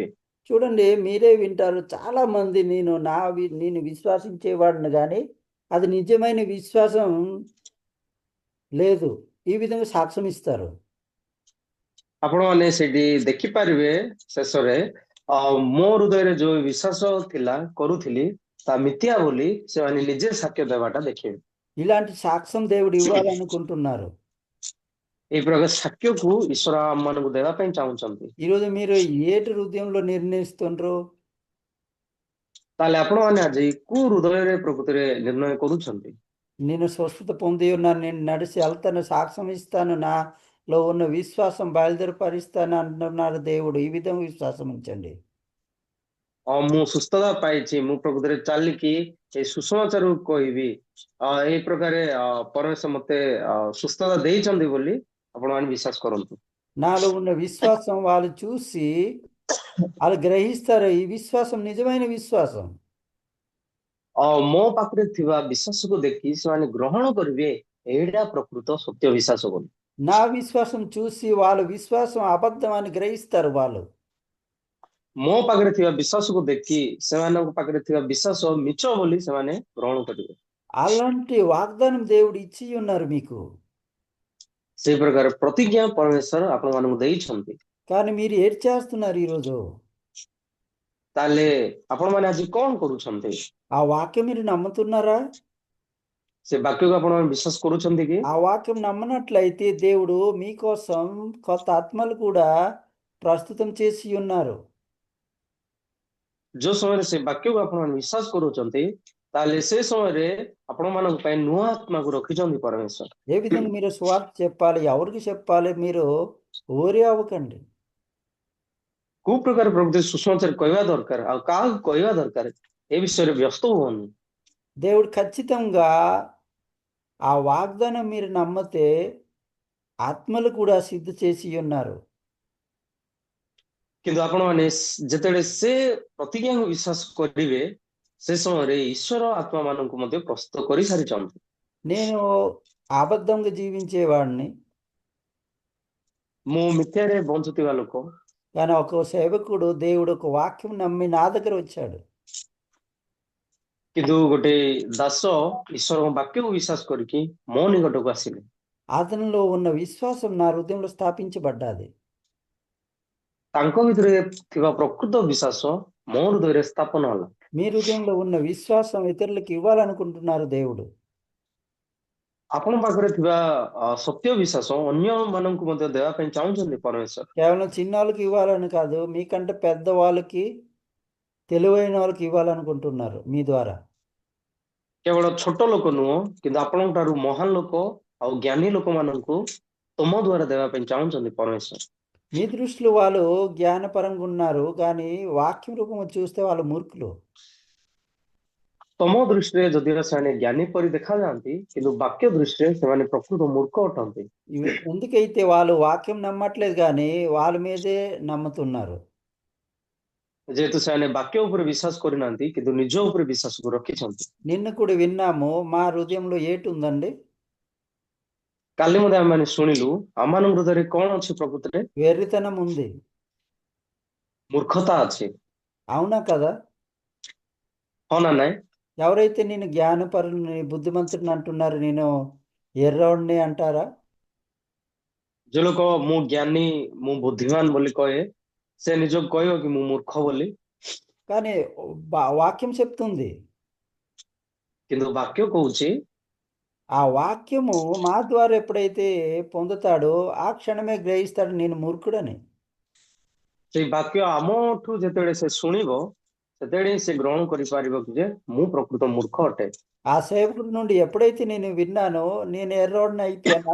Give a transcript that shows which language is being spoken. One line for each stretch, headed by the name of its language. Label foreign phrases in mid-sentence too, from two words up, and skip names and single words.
Telugu: చూడండి, మీరే వింటారు, చాలా మంది నేను విశ్వాసించేవాడిని కానీ అది నిజమైన విశ్వాసం లేదు, ఈ విధంగా సాక్ష్యం ఇస్తారు.
Odia: ଆପଣମାନେ ସେଠି ଦେଖିପାରିବେ ଶେଷରେ ମୋ ହୃଦୟରେ ଯୋଉ ବିଶ୍ୱାସ ଥିଲା କରୁଥିଲି ତା ମିଥ୍ୟା ବୋଲି ସେମାନେ ନିଜେ ସାକ୍ଷ୍ୟ ଦେବାଟା ଦେଖିବେ।
Telugu: ఇలాంటి సాక్ష్యం దేవుడు ఇవ్వాలనుకుంటున్నారు.
Odia: ଏଇ ପ୍ରକାର ସାକ୍ଷ୍ୟକୁ ଈଶ୍ୱର ଆମମାନଙ୍କୁ ଦେବା ପାଇଁ ଚାହୁଁଛନ୍ତି।
Telugu: ఈరోజు మీరు ఏటి హృదయంలో నిర్ణయిస్తుండ్రు?
Odia: ତାହେଲେ ଆପଣମାନେ ଆଜି କୋଉ ହୃଦୟରେ ପ୍ରକୃତିରେ ନିର୍ଣ୍ଣୟ କରୁଛନ୍ତି?
Telugu: నేను స్వస్థత పొంది ఉన్నాను, నేను నడిచి వెళ్తాను, సాక్ష్యం ఇస్తాను, నాలో ఉన్న విశ్వాసం బయలుదేరపరుస్తాను అంటున్నారు దేవుడు. ఈ విధంగా విశ్వాసం ఉంచండి.
Odia: ମୁଁ ସୁସ୍ଥତା ପାଇଛି, ମୁଁ ପ୍ରକୃତିରେ ଚାଲିକି ଏଇ ସୁସମାଚାରକୁ କହିବି, ଏଇ ପ୍ରକାର ପରମେଶ୍ୱର ମତେ ସୁସ୍ଥତା ଦେଇଛନ୍ତି ବୋଲି ଆପଣମାନେ ବିଶ୍ୱାସ କରନ୍ତୁ।
Telugu: నాలో ఉన్న విశ్వాసం వాళ్ళు చూసి వాళ్ళు గ్రహిస్తారు, ఈ విశ్వాసం నిజమైన విశ్వాసం.
Odia: ମୋ ପାଖରେ ଥିବା ବିଶ୍ୱାସକୁ ଦେଖି ସେମାନେ ଗ୍ରହଣ କରିବେ ଏଇଟା ପ୍ରକୃତ ସତ୍ୟ ବିଶ୍ୱାସ ବୋଲି।
Telugu: నా విశ్వాసం చూసి వాళ్ళ విశ్వాసం అబద్ధం అని గ్రహిస్తారు వాళ్ళు.
Odia: ମୋ ପାଖରେ ଥିବା ବିଶ୍ୱାସକୁ ଦେଖି ସେମାନଙ୍କ ପାଖରେ ଥିବା ବିଶ୍ୱାସ ମିଛ ବୋଲି ସେମାନେ ଗ୍ରହଣ କରିବେ।
Telugu: అలాంటి వాగ్దానం దేవుడు ఇచ్చి ఉన్నారు మీకు,
Odia: ସେଇ ପ୍ରକାର ପ୍ରତିଜ୍ଞା ପରମେଶ୍ୱର ଆପଣମାନଙ୍କୁ ଦେଇଛନ୍ତି।
Telugu: కానీ మీరు ఏటి చేస్తున్నారు ఈరోజు?
Odia: ତାହେଲେ ଆପଣମାନେ ଆଜି କଣ କରୁଛନ୍ତି?
Telugu: ఆ వాక్యం మీరు నమ్ముతున్నారా?
Odia: ସେ ବାକ୍ୟକୁ ଆପଣମାନେ ବିଶ୍ୱାସ କରୁଛନ୍ତି କି?
Telugu: ఆ వాక్యం నమ్మనట్లయితే దేవుడు మీకోసం కొత్త ఆత్మలు కూడా ప్రస్తుతం చేసి ఉన్నారు.
Odia: ଯୋଉ ସମୟରେ ସେ ବାକ୍ୟକୁ ଆପଣମାନେ ବିଶ୍ୱାସ କରୁଛନ୍ତି ତାହେଲେ ସେ ସମୟରେ ଆପଣମାନଙ୍କ ପାଇଁ ନୂଆ ଆତ୍ମାକୁ ରଖିଛନ୍ତି ପରମେଶ୍ୱର।
Telugu: ఏ విధంగా మీరు స్వార్థ చెప్పాలి, ఎవరికి చెప్పాలి, మీరు ఓరి అవ్వకండి.
Odia: କୋଉ ପ୍ରକାର ପ୍ରକୃତି ସୁସମାଚାର କହିବା ଦରକାର ଆଉ କାହାକୁ କହିବା ଦରକାର ଏ ବିଷୟରେ ବ୍ୟସ୍ତ ହୁଅନି।
Telugu: దేవుడు ఖచ్చితంగా ఆ వాగ్దానం మీరు నమ్మితే ఆత్మలు కూడా సిద్ధ చేసి ఉన్నారు.
Odia: କିନ୍ତୁ ଆପଣମାନେ ଯେତେବେଳେ ସେ ପ୍ରତିଜ୍ଞାକୁ ବିଶ୍ୱାସ କରିବେ ସେ ସମୟରେ ଈଶ୍ୱର ଆତ୍ମାମାନଙ୍କୁ ମଧ୍ୟ ପ୍ରସ୍ତୁତ କରିସାରିଛନ୍ତି।
Telugu: నేను అబద్ధంగా జీవించేవాడిని,
Odia: ମୁଁ ମିଥ୍ୟାରେ ବଞ୍ଚୁଥିବା ଲୋକ,
Telugu: కానీ ఒక సేవకుడు దేవుడు ఒక వాక్యం నమ్మి నా దగ్గర వచ్చాడు.
Odia: କିନ୍ତୁ ଗୋଟେ ଦାସ ଈଶ୍ୱରଙ୍କ ବାକ୍ୟକୁ ବିଶ୍ୱାସ କରିକି ମୋ ନିକଟକୁ ଆସିଲେ।
Telugu: అతనిలో ఉన్న విశ్వాసం నా హృదయంలో స్థాపించబడ్డాది.
Odia: ତାଙ୍କ ଭିତରେ ଥିବା ପ୍ରକୃତ ବିଶ୍ୱାସ ମୋ ହୃଦୟରେ ସ୍ଥାପନ ହେଲା।
Telugu: మీ హృదయంలో ఉన్న విశ్వాసం ఇతరులకు ఇవ్వాలనుకుంటున్నారు దేవుడు.
Odia: ଆପଣ ପାଖରେ ଥିବା ସତ୍ୟ ବିଶ୍ୱାସ ଅନ୍ୟମାନଙ୍କୁ ମଧ୍ୟ ଦେବା ପାଇଁ ଚାହୁଁଛନ୍ତି ପରମେଶ୍ୱର।
Telugu: కేవలం చిన్నవాళ్ళకి ఇవ్వాలని కాదు, మీకంటే పెద్ద వాళ్ళకి, తెలివైన వాళ్ళకి ఇవ్వాలనుకుంటున్నారు మీ ద్వారా.
Odia: କେବଳ ଛୋଟ ଲୋକ ନୁହଁ କିନ୍ତୁ ଆପଣଙ୍କ ଠାରୁ ମହାନ ଲୋକ ଆଉ ଜ୍ଞାନୀ ଲୋକମାନଙ୍କୁ ତମ ଦ୍ୱାରା ଦେବା ପାଇଁ ଚାହୁଁଛନ୍ତି ପରମେଶ୍ୱର।
Telugu: మీ దృష్టిలో వాళ్ళు జ్ఞానపరంగా ఉన్నారు, కానీ వాక్యం రూపంలో చూస్తే వాళ్ళు మూర్ఖులు.
Odia: ତମ ଦୃଷ୍ଟିରେ ଯଦିଓ ସେମାନେ ଜ୍ଞାନୀ ପରି ଦେଖାଯାଆନ୍ତି କିନ୍ତୁ ବାକ୍ୟ ଦୃଷ୍ଟିରେ ସେମାନେ ପ୍ରକୃତ ମୂର୍ଖ ଅଟନ୍ତି।
Telugu: ఎందుకైతే వాళ్ళు వాక్యం నమ్మట్లేదు కానీ వాళ్ళ మీదే నమ్ముతున్నారు.
Odia: ଯେହେତୁ ସେମାନେ ବାକ୍ୟ ଉପରେ ବିଶ୍ୱାସ କରିନାହାନ୍ତି କିନ୍ତୁ ନିଜ ଉପରେ ବିଶ୍ୱାସକୁ ରଖିଛନ୍ତି।
Telugu: నిన్న కూడా విన్నాము, మా హృదయంలో ఏటి ఉందండి?
Odia: କାଲି ମଧ୍ୟ ଆମେମାନେ ଶୁଣିଲୁ ଆମମାନଙ୍କ ହୃଦୟରେ କଣ ଅଛି ପ୍ରକୃତରେ?
Telugu: వెర్రితనం ఉంది.
Odia: ମୂର୍ଖତା ଅଛି,
Telugu: అవునా కదా?
Odia: ହଁ ନା ନାଇଁ?
Telugu: ఎవరైతే నేను జ్ఞానపరుని, బుద్ధిమంతుడిని అంటున్నారు, నేను ఎర్రోడిని అంటారా?
Odia: ଯୋଉ ଲୋକ ମୁଁ ଜ୍ଞାନୀ ମୁଁ ବୁଦ୍ଧିମାନ ବୋଲି କହେ ସେ ନିଜକୁ କହିବ କି ମୁଁ ମୂର୍ଖ ବୋଲି?
Telugu: కానీ వాక్యం చెప్తుంది.
Odia: କିନ୍ତୁ ବାକ୍ୟ କହୁଛି
Telugu: ఆ వాక్యము మా ద్వారా ఎప్పుడైతే పొందుతాడో ఆ క్షణమే గ్రహిస్తాడు నేను మూర్ఖుడని.
Odia: ସେଇ ବାକ୍ୟ ଆମଠୁ ଯେତେବେଳେ ସେ ଶୁଣିବ ସେତେବେଳେ ହିଁ ସେ ଗ୍ରହଣ କରିପାରିବ କି ଯେ ମୁଁ ପ୍ରକୃତ ମୂର୍ଖ ଅଟେ।
Telugu: ఆ సేవకుడి నుండి ఎప్పుడైతే నేను విన్నానో నేను ఎర్రోడిని అయిపోయాను.